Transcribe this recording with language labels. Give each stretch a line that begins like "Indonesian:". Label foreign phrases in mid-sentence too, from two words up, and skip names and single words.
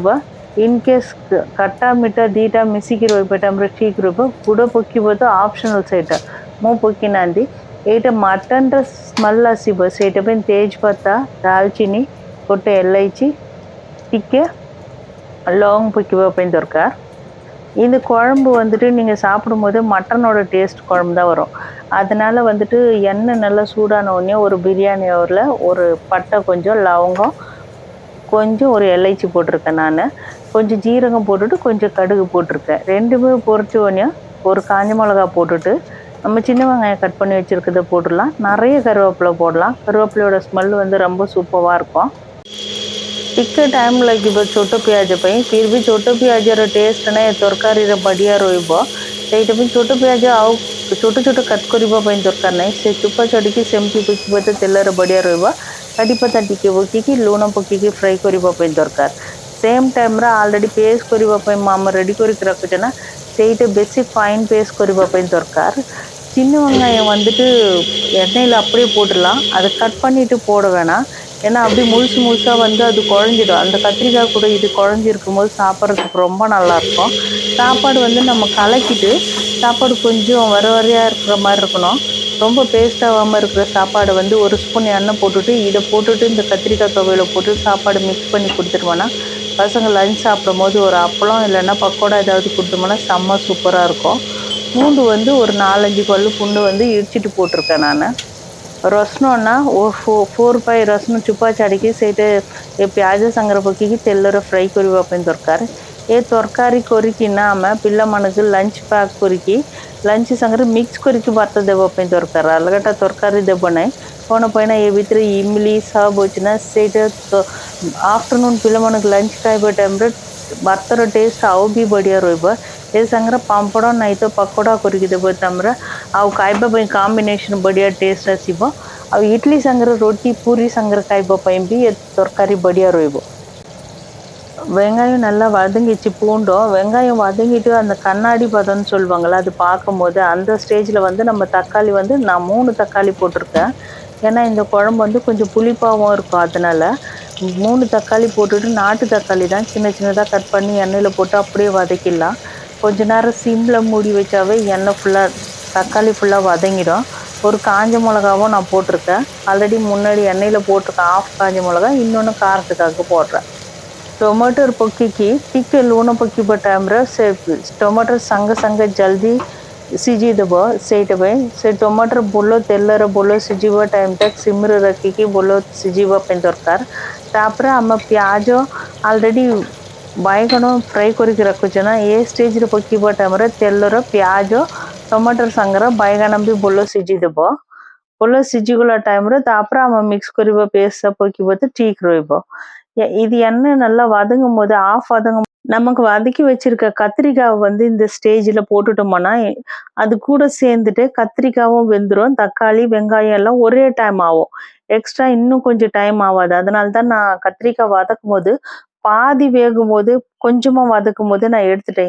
English: in case
Odia: ଖଟା ମିଠା ଦୁଇଟା ମିଶିକି ରହିବା ଟାଇମ୍ରେ ଠିକ୍ ରହିବ। ଗୁଡ଼ ପକେଇବ ତ ଅପସନାଲ୍ ସେଇଟା, ମୁଁ ପକେଇନାହାନ୍ତି। ଏଇଟା
English: muttonର smell
Odia: ଆସିବ, ସେଇଟା ପାଇଁ ତେଜପତ୍ତା, ଡାଲଚିନି, ଗୋଟେ ଏଲାଇଚି, ଟିକେ ଲବଙ୍ଗ ପକେଇବା ପାଇଁ ଦରକାର।
Tamil: இந்த குழம்பு வந்துட்டு நீங்கள் சாப்பிடும்போது
English: muttonஓட taste
Tamil: குழம்பு தான் வரும்। அதனால வந்துட்டு எண்ணெய் நல்லா சூடான உடனே ஒரு பிரியாணி ஓரில் ஒரு பட்டை, கொஞ்சம் லவங்கம், கொஞ்சம் ஒரு எலைச்சி போட்டிருக்கேன் நான், கொஞ்சம் ஜீரகம் போட்டுட்டு கொஞ்சம் கடுகு போட்டிருக்கேன்। ரெண்டுமே பொரிச்ச உடனே ஒரு காஞ்ச மிளகா போட்டுட்டு நம்ம சின்ன வெங்காயம் கட் பண்ணி வச்சுருக்கிறத போட்டுடலாம்। நிறைய கருவேப்பிலை போடலாம், கருவேப்பிலையோட ஸ்மெல் வந்து ரொம்ப சூப்பராக இருக்கும்।
Odia: ଟିକେ ଟାଇମ୍ ଲାଗିବ ଛୋଟ ପିଆଜ ପାଇଁ, ଫିର୍ ବି ଛୋଟ ପିଆଜର ଟେଷ୍ଟ ନା ତରକାରୀରେ ବଢ଼ିଆ ରହିବ। ସେଇଟା ପାଇଁ ଛୋଟ ପିଆଜ ଆଉ ଛୋଟ ଛୋଟ କଟ୍ କରିବା ପାଇଁ ଦରକାର ନାହିଁ, ସେ ଚୋପା ଛଡ଼ିକି ସେମିତି ପକାଇବ ତ ତେଲରେ ବଢ଼ିଆ ରହିବ। କାଠିପତ୍ତା ଟିକେ ପକାଇକି ଲୁଣ ପକାଇକି ଫ୍ରାଏ କରିବା ପାଇଁ ଦରକାର।
English: same timeରେ
Odia: ଅଲରେଡ଼ି ପେଷ୍ଟ କରିବା ପାଇଁ ଆମେ ரெடி କରିକି ରଖୁଛେ ନା, ସେଇଟା ବେଶୀ
English: fine paste
Odia: କରିବା ପାଇଁ ଦରକାର।
Tamil: சின்ன வெங்காயம் வந்துட்டு எண்ணெயில் அப்படியே போட்டுடலாம், அதை கட் பண்ணிவிட்டு போட வேணாம்। ஏன்னா அப்படி முழுசு முழுசாக வந்து அது குழஞ்சிடும்। அந்த கத்திரிக்காய் கூட இது குழஞ்சிருக்கும் போது சாப்பிட்றதுக்கு ரொம்ப நல்லாயிருக்கும்। சாப்பாடு வந்து நம்ம கலக்கிட்டு சாப்பாடு கொஞ்சம் வர வரையாக இருக்கிற மாதிரி இருக்கணும், ரொம்ப பேஸ்டாகாமல் இருக்கிற சாப்பாடை வந்து ஒரு ஸ்பூன் எண்ணெய் போட்டுட்டு இதை போட்டுட்டு இந்த கத்திரிக்காய் துவையில் போட்டு சாப்பாடு மிக்ஸ் பண்ணி கொடுத்துருவோன்னா பசங்க லஞ்ச் சாப்பிடும் போது ஒரு அப்பளம் இல்லைன்னா பக்கோடா ஏதாவது கொடுத்தோம்னா செம்ம சூப்பராக இருக்கும்। பூண்டு வந்து ஒரு 4-5 பல்லு பூண்டு வந்து இடிச்சிட்டு போட்டிருக்கேன் நான்।
Odia: ରସୁଣ ଓ 4-5 ରସୁଣ ଚୋପା ଛାଡ଼ିକି ସେଇଟା ଏ ପିଆଜ ସାଙ୍ଗରେ ପକେଇକି ତେଲରେ ଫ୍ରାଏ କରିବା ପାଇଁ ଦରକାର। ଏ ତରକାରୀ କରିକିନା ଆମେ ପିଲାମାନଙ୍କୁ
English: lunch pack
Odia: କରିକି ଲଞ୍ଚ ସାଙ୍ଗରେ ମିକ୍ସ କରିକି ଭାତ ଦେବା ପାଇଁ ଦରକାର, ଅଲଗାଟା ତରକାରୀ ଦେବ ନାହିଁ। କ'ଣ ପାଇଁ ନା ଏ ଭିତରେ ଇମଲି ସବ୍ ଅଛି ନା, ସେଇଟା ଆଫ୍ଟରନୁନ୍ ପିଲାମାନଙ୍କୁ ଲଞ୍ଚ ଖାଇବା ଟାଇମ୍ରେ ଭାତର ଟେଷ୍ଟ ଆଉ ବି ବଢ଼ିଆ ରହିବ। ଏ ସାଙ୍ଗରେ ପାମ୍ପଡ଼ ନାହିଁ ତ ପକୋଡ଼ା କରିକି ଦେବ ତାମରେ, ଆଉ ଖାଇବା ପାଇଁ କମ୍ବିନେସନ୍ ବଢ଼ିଆ ଟେଷ୍ଟ ଆସିବ। ଆଉ ଇଡଲି ସାଙ୍ଗରେ ରୋଟି பூரி ସାଙ୍ଗରେ ଖାଇବା ପାଇଁ ବି ଏ ତରକାରୀ ବଢ଼ିଆ ରହିବ।
Tamil: வெங்காயம் நல்லா வதங்கிச்சு, பூண்டும் வெங்காயம் வதங்கிட்டு அந்த கண்ணாடி பதம்னு சொல்லுவாங்கள்ல, அது பார்க்கும்போது அந்த ஸ்டேஜில் வந்து நம்ம தக்காளி வந்து நான் 3 தக்காளி போட்டிருக்கேன்। ஏன்னா இந்த குழம்பு வந்து கொஞ்சம் புளிப்பாகவும் இருக்கும், அதனால் 3 தக்காளி போட்டுட்டு, நாட்டு தக்காளி தான் சின்ன சின்னதாக கட் பண்ணி எண்ணெயில் போட்டு அப்படியே வதக்கிடலாம்। கொஞ்ச நேரம் சிம்மில் மூடி வச்சாவே எண்ணெய் ஃபுல்லாக தக்காளி ஃபுல்லாக வதங்கிடும்। ஒரு காஞ்ச மிளகாவும் நான் போட்டிருக்கேன், ஆல்ரெடி முன்னாடி எண்ணெயில் போட்டிருக்கேன் ஆஃப் காஞ்ச மிளகா, இன்னொன்று காரத்துக்காக போடுறேன்।
Odia: टमाटर पकेଇକି ଟିକେ ଲୁଣ ପକେଇବା ଟାଇମ୍ରେ ସେ ଟମାଟର ସାଙ୍ଗେ ସାଙ୍ଗେ ଜଲ୍ଦି ସିଝିଦେବ। ସେଇଟା ପାଇଁ ସେ ଟମାଟର ଭଲ ତେଲରେ ଭଲ ସିଝିବା ଟାଇମ୍ଟା ସିମ୍ରେ ରଖିକି ଭଲ ସିଝିବା ପାଇଁ ଦରକାର। ତାପରେ ଆମେ ପିଆଜ ଅଲରେଡ଼ି ବାଇଗଣ ଫ୍ରାଏ କରିକି ରଖୁଛେ ନା, ଏ ଷ୍ଟେଜ୍ରେ ପକେଇବା ଟାଇମ୍ରେ ତେଲର ପିଆଜ ଟମାଟର ସାଙ୍ଗରେ ବାଇଗଣ ବି ଭଲ ସିଝିଦେବ। ଭଲ ସିଝିଗଲା ଟାଇମ୍ରେ ତାପରେ ଆମେ மிக்ஸ் କରିବା பேஸ்ட்டாக பக்கிବ ତ ଠିକ୍ ରହିବ।
Tamil: இது எண்ணெய் நல்லா வதங்கும் போது நமக்கு வதக்கி வச்சிருக்க கத்திரிக்காய் வந்து இந்த ஸ்டேஜில் போட்டுட்டோம்னா அது கூட சேர்ந்துட்டு கத்திரிக்காயும் வெந்துடும், தக்காளி வெங்காயம் எல்லாம் ஒரே டைம் ஆகும், எக்ஸ்ட்ரா இன்னும் கொஞ்சம் டைம் ஆகாது। அதனால தான் நான் கத்திரிக்காய் வதக்கும் போது பாதி வேகும்போது கொஞ்சமா வதக்கும்போது நான் எடுத்துட்டேன்.